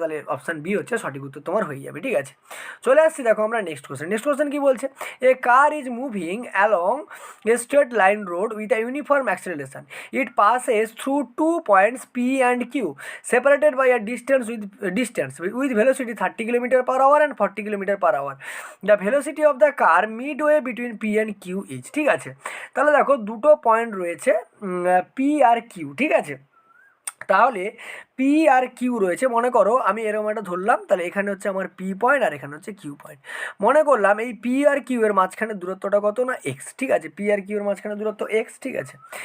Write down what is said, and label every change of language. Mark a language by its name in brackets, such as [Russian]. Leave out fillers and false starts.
[Bangla] তাহলে option B হচ্ছে সঠিক উত্তর তোমার হয়ে যাবে, ঠিক আছে। চলে আসছি দেখো আমরা নেক্সট কোশ্চেন কি বলছে, [English] A car is moving along a straight line road with a uniform acceleration, it passes through 2 points P and Q separated by a distance with velocity 30 km/h and 40 km/h. The velocity of the car midway between P and Q is, [Bangla] ঠিক আছে। তাহলে দেখো দুটো point রয়েছে P আর Q, ঠিক আছে। তাহলে P আর Q রয়েছে, মনে করো আমি এরকম একটা ধরলাম, তাহলে এখানে হচ্ছে আমার পি পয়েন্ট আর এখানে হচ্ছে কিউ পয়েন্ট। মনে করলাম এই পি আর কিউ এর মাঝখানে দূরত্বটা কত, না এক্স, ঠিক আছে, পি আর কিউ এর মাঝখানে দূরত্ব এক্স, ঠিক আছে।